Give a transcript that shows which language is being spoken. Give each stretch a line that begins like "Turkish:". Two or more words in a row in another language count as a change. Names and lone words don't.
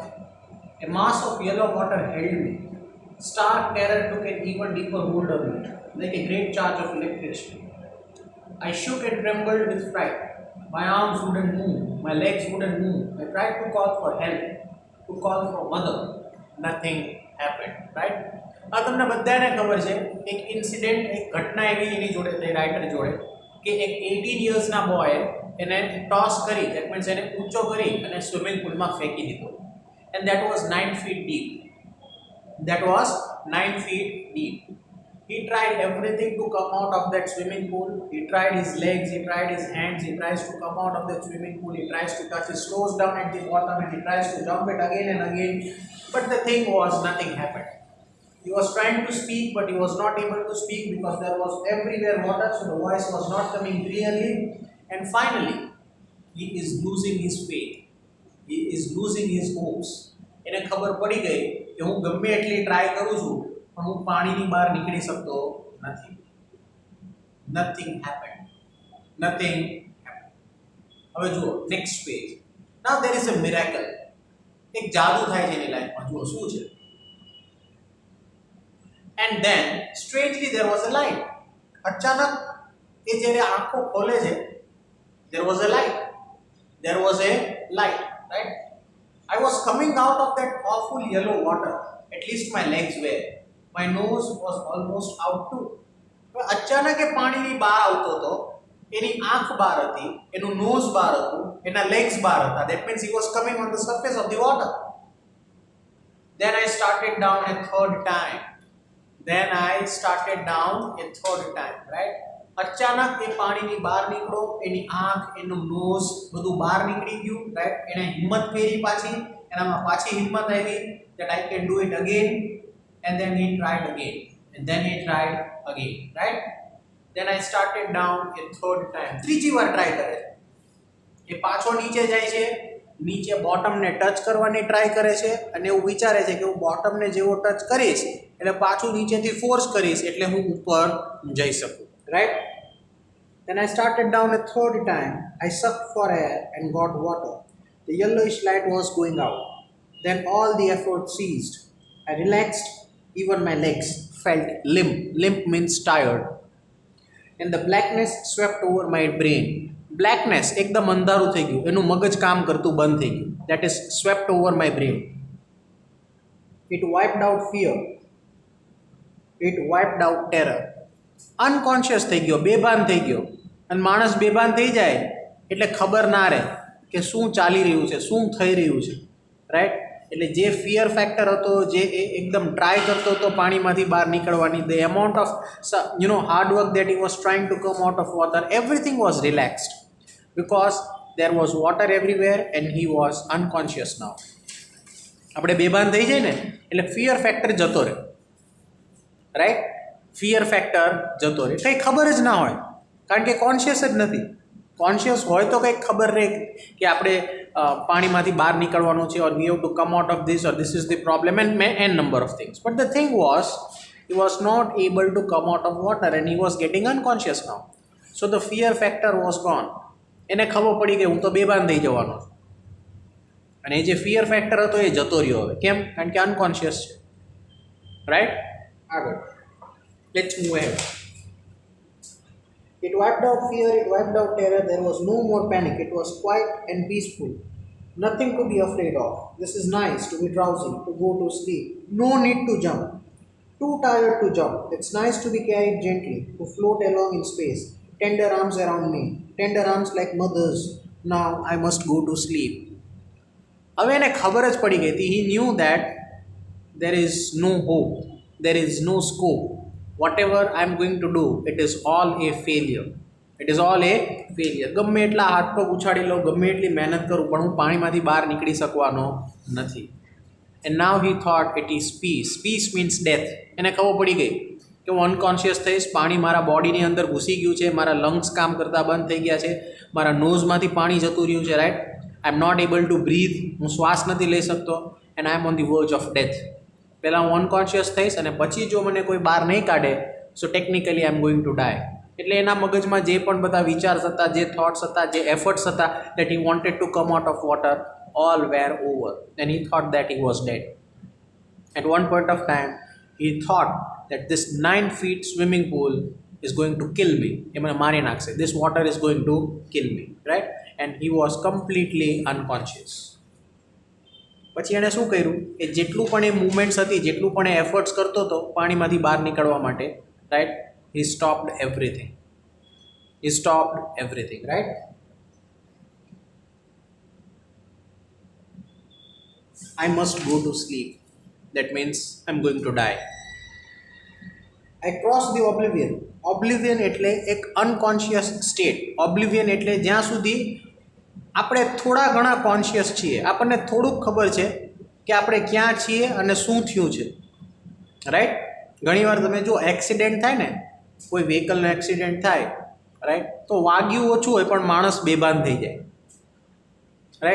English: A mass of yellow water held me. Stark terror took an even deeper hold of me, like a great charge of electricity. I shook and trembled with fright. My arms wouldn't move, my legs wouldn't move. I tried to call for help, to call for mother. Nothing happened, right?
Gujarati: આ તમને બધાને ખબર છે એક ઇન્સિડન્ટ એક ઘટના એવી એની જોડે રાઇટર જોડે કે એક 18 યર્સના બોય એને ટોસ કરી
English: that means
Gujarati: એને ઊંચો કરી અને સ્વિમિંગ પૂલમાં ફેંકી દીધો
English: and that was 9 feet deep. That was 9 feet deep. He tried everything to come out of that swimming pool. He tried his legs, he tried his hands, he tries to come out of the swimming pool, he tries to touch his toes down at the bottom and he tries to jump it again and again. But the thing was, nothing happened. He was trying to speak, but he was not able to speak because there was everywhere water, so the voice was not coming clearly. And finally, he is losing his faith. He is losing his hopes.
Gujarati: એને ખબર પડી ગઈ કે હું ગમે એટલી ટ્રાય કરું છું પણ હું પાણીની બહાર નીકળી શકતો નથી.
English: Nothing happened. Nothing happened.
Gujarati: હવે જુઓ
English: next page. Now there is a miracle.
Gujarati: એક જાદુ થાય છે એની લાઈફમાં. જુઓ શું છે?
English: And then strangely there was a light.
Gujarati: અચાનક એ જ્યારે આંખો ખોલે છે
English: there was a light. There was a light, right? I was coming out of that awful yellow water. At least my legs were. My nose was almost out too.
Gujarati: અચાનક એ પાણીની બહાર આવતો હતો. એની આંખ બહાર હતી, એનું નોઝ બહાર હતું, એના legs બહાર હતા.
English: That means he was coming on the surface of the water. Then I started down a third time. Right?
Gujarati: અચાનક એ પાણીની બહાર નીકળો, એની આંખ, એનું નોઝ બધું બહાર નીકળી ગયું, રાઈટ? એને હિંમત ફેરી પાછી, એનામાં પાછી હિંમત આવી
English: that I can do it again, and then he tried again, and then he tried again, right? Then I started down a third time.
Gujarati: ત્રીજી વાર ટ્રાય કરે છે. એ પાછો નીચે જાય છે, નીચે બોટમને ટચ કરવાની ટ્રાય કરે છે અને એવું વિચારે છે કે હું બોટમને જેવો ટચ કરીશ એટલે પાછું નીચેથી ફોર્સ કરીશ એટલે હું ઉપર જઈ શકું,
English: right? Then I started down a third time. I sucked for air and got water. The yellowish light was going out. Then all the effort ceased. I relaxed. Even my legs felt limp. Limp means tired. And the blackness swept over my brain.
Gujarati: Blackness એકદમ અંધારું થઈ ગયું, એનું મગજ કામ કરતું બંધ થઈ ગયું.
English: That is swept over my brain. It wiped out fear. It wiped out terror.
Gujarati: અનકોન્શિયસ થઈ ગયો, બેભાન થઈ ગયો. અને માણસ બેભાન થઈ જાય એટલે ખબર ના રહે કે શું ચાલી રહ્યું છે, શું થઈ રહ્યું છે, રાઈટ? એટલે જે
English: fear factor
Gujarati: હતો, જે એ એકદમ ટ્રાય કરતો હતો પાણીમાંથી બહાર નીકળવાની,
English: the amount of hard work that he was trying to come out of water, everything was relaxed because there was water everywhere and he was unconscious now.
Gujarati: આપણે બેભાન થઈ જાય ને એટલે
English: fear factor
Gujarati: જતો રહે, રાઈટ?
English: fear factor
Gujarati: જતો રહે, કંઈ ખબર જ ના હોય કારણ કે કોન્શિયસ જ નથી. કોન્શિયસ હોય તો કંઈક ખબર રહે કે આપણે પાણીમાંથી બહાર નીકળવાનું છે,
English: or we have to come out of this, or this is the problem, and n number of things. But the thing was, he was not able to come out of water and he was getting unconscious now. So the fear factor was gone.
Gujarati: એને ખબર પડી કે હું તો બેભાન થઈ જવાનો છું અને એ જે
English: fear factor
Gujarati: હતો એ જતો રહ્યો હવે. કેમ? કારણ કે અનકોન્શિયસ છે, રાઈટ? આગળ
English: let's move ahead. It wiped out fear, it wiped out terror. There was no more panic. It was quiet and peaceful. Nothing to be afraid of. This is nice to be drowsy, to go to sleep. No need to jump. Too tired to jump. It's nice to be carried gently, to float along in space. Tender arms around me. Tender arms like mothers. Now I must go to sleep.
Gujarati: હવે એને ખબર જ પડી ગઈ હતી.
English: He knew that there is no hope. There is no scope. Whatever I am going to do, it is all a failure. It is all a failure.
Gujarati: ગમે એટલા હાથ પગ ઉછાળી લો, ગમે એટલી મહેનત કરું, પણ હું પાણીમાંથી બહાર નીકળી શકવાનો નથી.
English: And now he thought it is peace. Peace means death.
Gujarati: એને ખબર પડી ગઈ કે હું અનકોન્શિયસ થઈશ, પાણી મારા બોડીની અંદર ઘૂસી ગયું છે, મારા લંગ્સ કામ કરતા બંધ થઈ ગયા છે, મારા નોઝમાંથી પાણી જતું રહ્યું છે, રાઈટ.
English: I am not able to breathe,
Gujarati: હું શ્વાસ નથી લઈ શકતો,
English: and I am on the verge of death.
Gujarati: પહેલાં હું અનકોન્શિયસ થઈશ અને પછી જો મને કોઈ બહાર નહીં કાઢે,
English: so technically I am going to die.
Gujarati: એટલે એના મગજમાં જે પણ બધા વિચાર હતા, જે થોટ્સ હતા, જે એફર્ટ્સ હતા,
English: that he wanted to come out of water, all were over, and he thought that he was dead. At one point of time, he thought that this 9 feet swimming pool is going to kill me. This water is going to kill me, right? And he was completely unconscious.
Gujarati: પછી એણે શું કર્યું કે જેટલું પણ એ મૂવમેન્ટ્સ હતી, જેટલું પણ એ એફર્ટ્સ કરતો હતો પાણીમાંથી બહાર નીકળવા માટે, રાઈટ,
English: he stopped everything. He stopped everything, right? I must go to sleep. That means I'm going to die. I crossed the oblivion. Oblivion
Gujarati: એટલે એક અનકોન્શિયસ સ્ટેટ. ઓબ્લિવિયન એટલે જ્યાં સુધી આપણે થોડા ઘણા કોન્શિયસ છીએ, આપણને થોડુંક ખબર છે કે આપણે ક્યાં છીએ અને શું થયું છે, રાઈટ. ઘણીવાર તમે જો એક્સિડન્ટ થાય ને, કોઈ વ્હીકલનો એક્સિડન્ટ થાય, રાઈટ, તો વાગ્યું ઓછું હોય પણ માણસ બેભાન થઈ જાય, રાઈટ.